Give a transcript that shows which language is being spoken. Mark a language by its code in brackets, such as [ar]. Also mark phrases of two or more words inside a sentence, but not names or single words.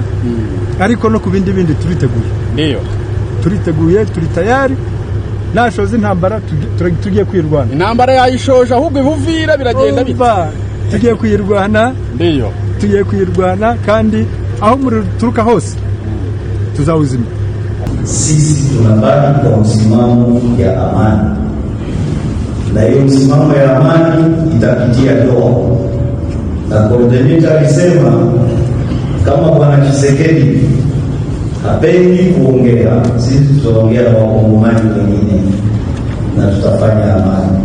[rw] Ariko no ku bindi turiteguye. Ndiyo. Turiteguye, [sw] turi tayari. [rw] Nashoze intambara tugiye kwirwana. Intambara yayishoje ahubwo Buvira biragenda bita. Tugiye kwirwana. Ndiyo. Tugiye kwirwana kandi aho muri turuka hose tuzauzima. [sw] Sisi tunabaki kwa msimamo ya amani, na hiyo msimamo ya amani itapitia doa. Na coordinator alisema kama bwana Tshisekedi hapendi kuongea, sisi tutaongea na wakongomani wengine na tutafanya amani.